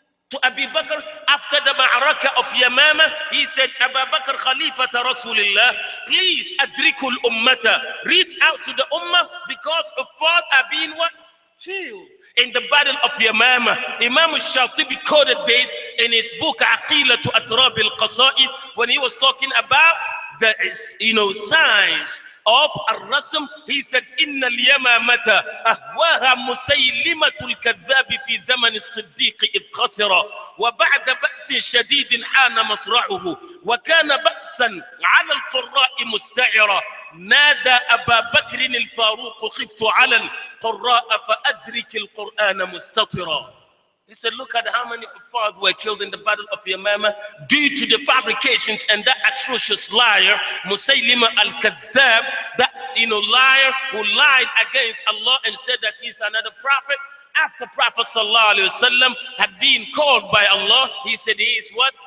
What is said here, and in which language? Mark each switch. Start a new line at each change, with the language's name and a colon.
English: To Abu Bakr after the Ma'araka of Yamama. He said, Abu Bakr Khalifata Rasulullah, please
Arabic: adrikul ummata,
English: reach out to the ummah, because Huffaz are being what? Killed in the battle of Yamama. Imam al-Shatibi quoted this in his book Aqilatu Atrab al-Qasa'id when he was talking about the signs of الرسم. He said,
Arabic: إن اليمامة أهواها مسيلمة الكذاب في زمن الصديق إذ خسر وبعد بأس شديد حان مصرعه وكان بأسا على القراء مستعرا نادى أبا بكر الفاروق خفت على القراء فأدرك القرآن مستطرا.
English: He said, look at how many Huffaz were killed in the battle of Yamama due to the fabrications and that atrocious liar, Musaylima al-Kadhdhab, that liar who lied against Allah and said that he's another prophet. After Prophet sallallahu alaihi wasallam had been called by Allah, he said he is what?